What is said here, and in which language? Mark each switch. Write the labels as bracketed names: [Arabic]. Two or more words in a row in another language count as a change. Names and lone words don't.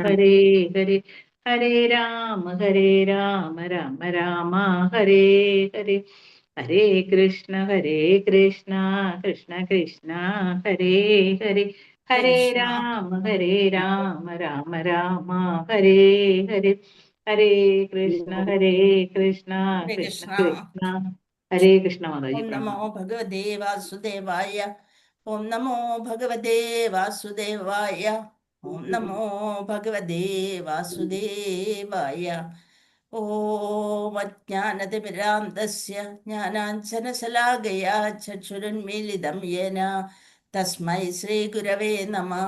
[Sanskrit] ഹരേ ഹരേ ഹരേ രാമ രാമ ഹരേ ഹരേ ഹരേ കൃഷ്ണ കൃഷ്ണ കൃഷ്ണ ഹരേ ഹരേ ഹരേ കൃഷ്ണ രാമ രാമ ഹരേ ഹരേ ഹരേ കൃഷ്ണ കൃഷ്ണ ഹരേ കൃഷ്ണ കൃഷ്ണ. കൃഷ്ണ ഹരേ കൃഷ്ണ മാതാജി ഓം നമോ പ്രണാമം. ഭഗവതേ വാസുദേവായ. ഓം നമോ ഭഗവതേ വാസുദേവായ. ഓം നമോ ഭഗവതേ വാസുദേവായ. ഓം അജ്ഞാനതിമിരാന്തസ്യ ജ്ഞാനാഞ്ജനശലാകയാ ചക്ഷുരുന്മീലിതം യേന തസ്മൈ ശ്രീഗുരവേ നമഃ.